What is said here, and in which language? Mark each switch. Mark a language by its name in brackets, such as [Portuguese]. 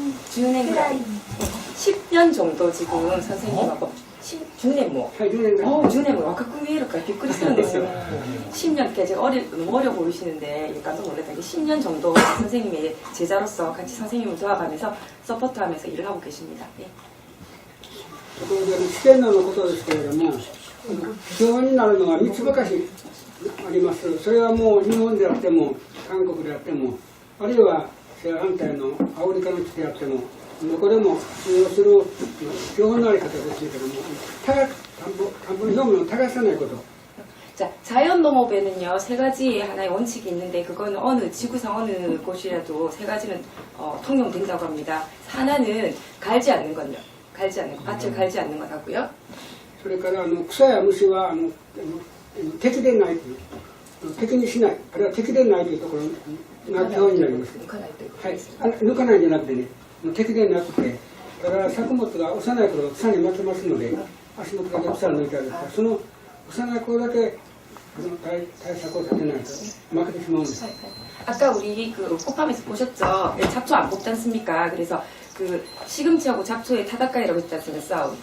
[Japanese] 10年ぐらい [Korean] 10년 정도 지금 선생님하고 10년 뭐 [Japanese] 10年ぐらい。 [Korean] 10년 뭐 [Japanese] 若く見えるからびっくりするんですよ. [Korean] 10년께 제가 너무 어려 보이시는데 깜짝 놀랐던 게 10년 정도 선생님의 제자로서 같이 선생님을 도와가면서 서포트하면서 일을 하고 계십니다. 예. [Japanese] ところで試験のことですけれども、基本になるのが3つばかしあります。それはもう日本であっても、韓国であっても、あるいは正反対のアフリカの地であっても、どこでも通用する基本のあり方ですけれども、田んぼの表面を耕さないこと。 [Korean] 자, 자연농업에는요, 세 가지의 하나의 원칙이 있는데, 그거는 어느, 지구상 어느 곳이라도 세 가지는 통용된다고 합니다. 하나는 갈지 않는 건요. 갈지 않는 것, 밭을 갈지 않는 것 하고요. [Japanese] それから草や虫は敵でないという、敵にしない、あるいは敵でないというところが基本になります。抜かないということはいです。、抜かないんじゃなくてね、敵でなくて、だから作物が幼い頃草に負けますので、足元だけ草を抜いてあるんですが、その幼い頃だけ対策を立てないと負けてしまうんです。 [Korean] 아까 우리 그 꽃팜에서 보셨죠? 잡초 안 뽑지 않습니까? 그래서 그 시금치하고 잡초의 타닥가이라고 했지 않습니까? 싸움.